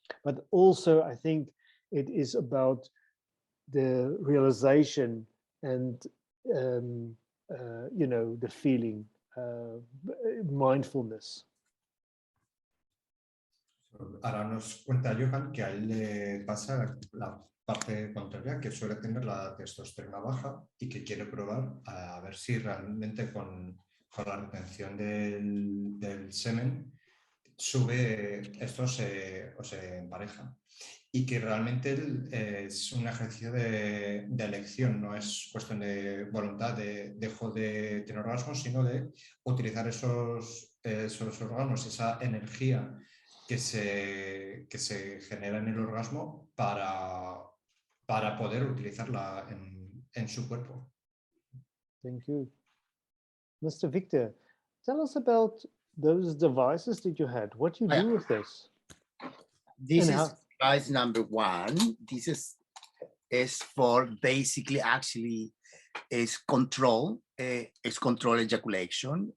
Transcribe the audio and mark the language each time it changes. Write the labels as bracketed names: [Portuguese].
[English] But also, I think it is about the realization and the feeling, mindfulness. [Spanish] Ahora nos cuenta Johan que a él le pasa la parte contraria, que suele tener la testosterona baja y que quiere probar a ver si realmente con la retención del semen sube esto o se empareja. Y que realmente es un ejercicio de elección, no es cuestión de voluntad, dejo de tener orgasmos, sino de utilizar esos órganos, esa energía que se genera en el orgasmo para poder utilizarla en su cuerpo. [English] Thank you. Mr. Victor, tell us about those devices that you had. What you do with this? This is device number 1. This is for basically actually is control ejaculation.